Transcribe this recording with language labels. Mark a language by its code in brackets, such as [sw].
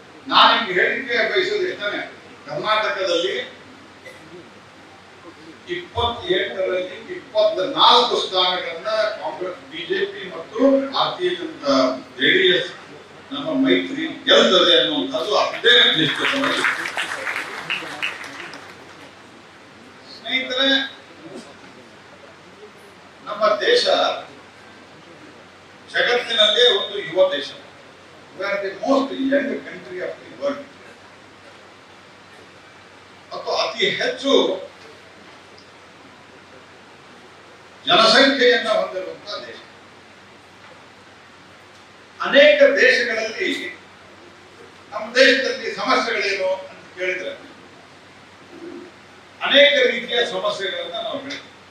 [kn] ನಾನೀಗ ಹೇಳಿಕೆ ಬಯಸೋದು ಎಷ್ಟನೇ, ಕರ್ನಾಟಕದಲ್ಲಿ 28ರಲ್ಲಿ 24 ಸ್ಥಾನಗಳನ್ನ ಕಾಂಗ್ರೆಸ್, ಬಿಜೆಪಿ ಮತ್ತು ಭಾರತೀಯ ಜನತಾ ಜೆಡಿಎಸ್ ನಮ್ಮ ಮೈತ್ರಿ ಗೆಲ್ತದೆ ಅನ್ನುವಂಥದ್ದು ಅದೇ ನಿಶ್ಚಿತವಾಗಿ. ಸ್ನೇಹಿತರೆ, ನಮ್ಮ ದೇಶ ಜಗತ್ತಿನಲ್ಲೇ ಒಂದು ಯುವ ದೇಶ. [en] We are the most young country of the world. [kn] ಮತ್ತು ಅತಿ ಹೆಚ್ಚು ಜನಸಂಖ್ಯೆಯನ್ನ ಹೊಂದಿರುವಂತಹ ದೇಶ. ಅನೇಕ ದೇಶಗಳಲ್ಲಿ ನಮ್ಮ ದೇಶದಲ್ಲಿ ಸಮಸ್ಯೆಗಳೇನು ಅಂತ ಕೇಳಿದ್ರೆ ಅನೇಕ ರೀತಿಯ ಸಮಸ್ಯೆಗಳನ್ನ ನಾವು ಹೇಳ್ತೀವಿ.